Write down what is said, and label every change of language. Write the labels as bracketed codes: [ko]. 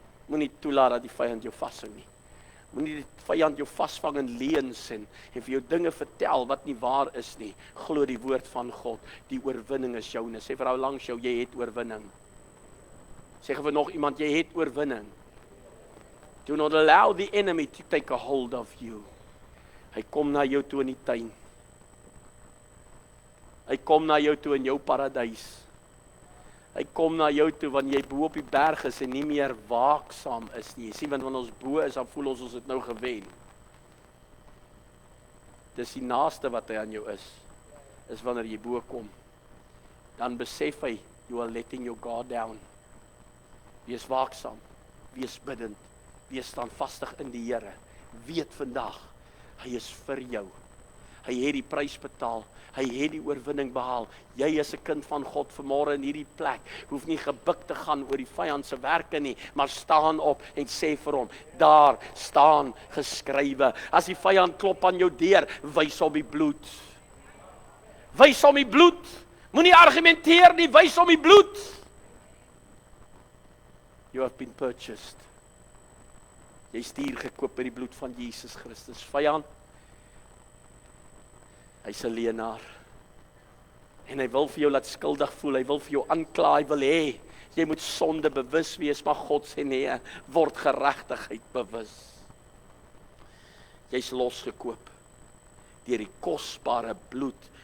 [af] Moenie toelaat dat die vyand jou vashou nie. Moenie die vyand jou vasvang in leuns en vir jou dinge vertel wat nie waar is nie. Glo die woord van God. Die oorwinning is joune. Sê vir ou langs jou, jy het oorwinning. Sê vir nog iemand, jy het oorwinning. [en] Do not allow the enemy to take a hold of you. [af] Hy kom na jou toe in die tuin. Hy kom na jou toe in jou paradys. Hy kom na jou toe wanneer jy bo op die berg is en nie meer waaksaam is nie. Jy sien, want wanneer ons bo is, dan voel ons het nou gewen. Dis die naaste wat hy aan jou is wanneer jy bo kom. Dan besef hy, [en] you are letting your guard down. [af] Wees waaksaam, wees bidend, wees standvastig in die Here. Weet vandag, hy is vir jou. Hy het die prys betaal. Hy het die oorwinning behaal. Jy is 'n kind van God vanmôre in hierdie plek. Hoef nie gebuk te gaan oor die vyand se werke nie, maar staan op en sê vir hom, daar staan geskrywe. As die vyand klop aan jou deur, wys hom die bloed. Wys hom die bloed. Moenie argumenteer nie, wys hom die bloed. [en] You have been purchased. [af] Jy's duur gekoop met die bloed van Jesus Christus. Vyand, hy's 'n leienaar. En hy wil vir jou laat skuldig voel, hy wil vir jou aankla, hy wil hê jy moet sonde bewus wees, maar God sê nee, word geregtigheid bewus. Jy's losgekoop deur die kosbare bloed